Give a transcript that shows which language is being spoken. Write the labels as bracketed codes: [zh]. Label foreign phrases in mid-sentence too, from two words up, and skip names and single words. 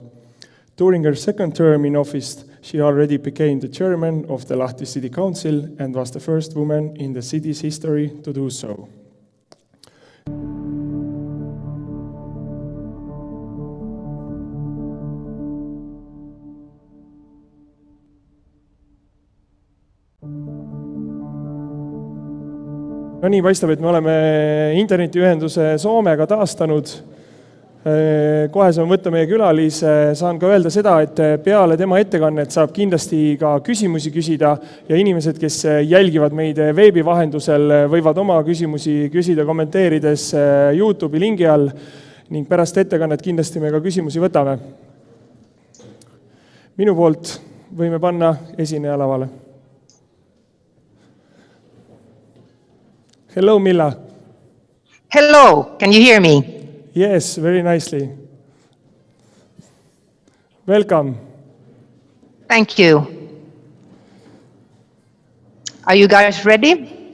[en] During her second term in office, she already became the chairman of the Lahti City Council and was the first woman in the city's history to do so. [et] No nii, paistab, et me oleme internetiühenduse Soomega taastanud. Kohe saame võtta meie külalise. Saan ka öelda seda, et peale tema ettekannet saab kindlasti ka küsimusi küsida ja inimesed, kes jälgivad meid veebi vahendusel, võivad oma küsimusi küsida kommenteerides YouTube'i lingi all ning pärast ettekannet kindlasti me ka küsimusi võtame. Minu poolt võime panna esineja lavale. [en] Hello, Milla. Hello, can you hear me? Yes, very nicely. Welcome. Thank you. Are you guys ready?